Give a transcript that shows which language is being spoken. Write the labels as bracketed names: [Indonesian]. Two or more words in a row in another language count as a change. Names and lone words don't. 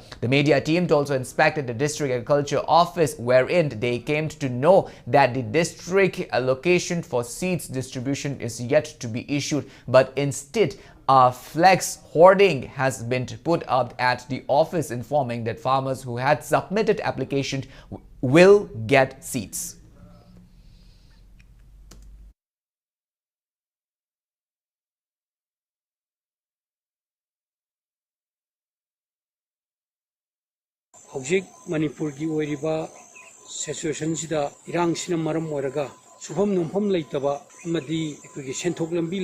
[English] The media team also inspected the district agriculture office, wherein they came to know that the district allocation for seeds distribution is yet to be issued, but instead a flex hoarding has been put up at the office informing that farmers who had submitted applications will get seeds. [Manipuri] Hojik Manipur ki oiriba situation sida irang sina maram oiraga subham numpham leitaba amadi ekoi senthok lambi